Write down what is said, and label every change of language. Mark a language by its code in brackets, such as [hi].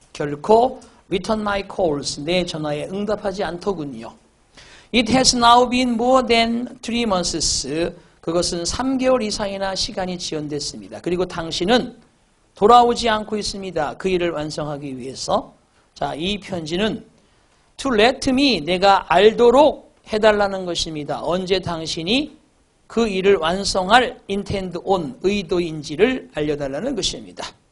[ko] 결코 [en] return my calls, [ko] 내 전화에 응답하지 않더군요. [en] It has now been more than 3 months. [ko] 그것은 3개월 이상이나 시간이 지연됐습니다. 그리고 당신은 돌아오지 않고 있습니다. 그 일을 완성하기 위해서. 자, 이 편지는 [en] to let me, [ko] 내가 알도록 해달라는 것입니다. 언제 당신이 그 일을 완성할 [en] intend on, [ko] 의도인지를 알려달라는 것입니다.